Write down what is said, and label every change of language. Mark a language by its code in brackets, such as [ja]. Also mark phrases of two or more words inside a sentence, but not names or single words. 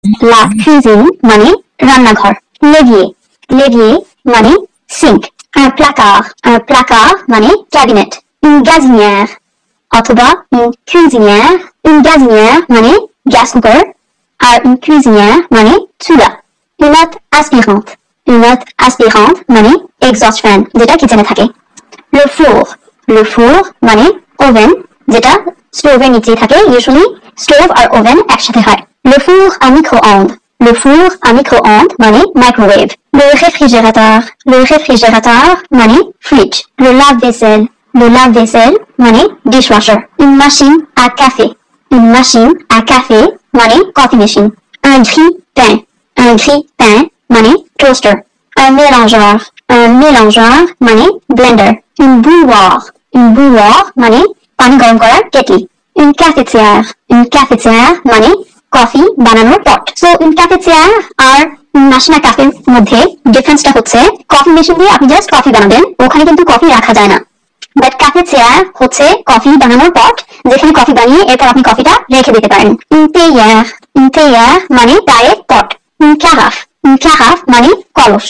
[fr] La cuisine [bn] মানে রান্নাঘর। [fr] L'évier [bn] মানে sink। [fr] Un placard [bn] মানে cabinet। [fr] Une gazinière [bn] অথবা [fr] une cuisinière। Une gazinière [bn] মানে [en] gas cooker [bn] আর [fr] une cuisinière [bn] মানে চুলা। [fr] Une hotte aspirante [bn] মানে [en] exhaust fan [bn] যেটা কিচেনে থাকে। [fr] Le four [bn] মানে oven যেটা স্টোভের নিচেই থাকে, ইউজুয়ালি স্টোভ আর ওভেন একসাথে হয়। [fr] Le four à micro-ondes [bn] মানে microwave। [fr] Le réfrigérateur [bn] মানে fridge। [fr] Le lave-vaisselle [bn] মানে dishwasher। [fr] Une machine à café [bn] মানে [en] coffee machine। [fr] Un grille-pain [bn] মানে toaster। [fr] Un mélangeur [bn] মানে blender। [fr] Une bouilloire [bn] মানে পানি গরম করার কেটলি। [fr] Une cafetière [bn] মানে কফি বানানোর পট। সো [fr] une cafetière [bn] আর মেশিন আর ক্যাফের মধ্যে ডিফারেন্সটা হচ্ছে [en] coffee machine [bn] দিয়ে আপনি জাস্ট কফি বানাবেন, ওখানে কিন্তু কফি রাখা যায় না। বাট cafetière হচ্ছে কফি বানানোর পট, যেখানে কফি বানিয়ে এরপর আপনি কফিটা রেখে দিতে পারেন। [fr] Une théière [bn] মানে চায়ের পট। [fr] Une carafe [bn] মানে কলস।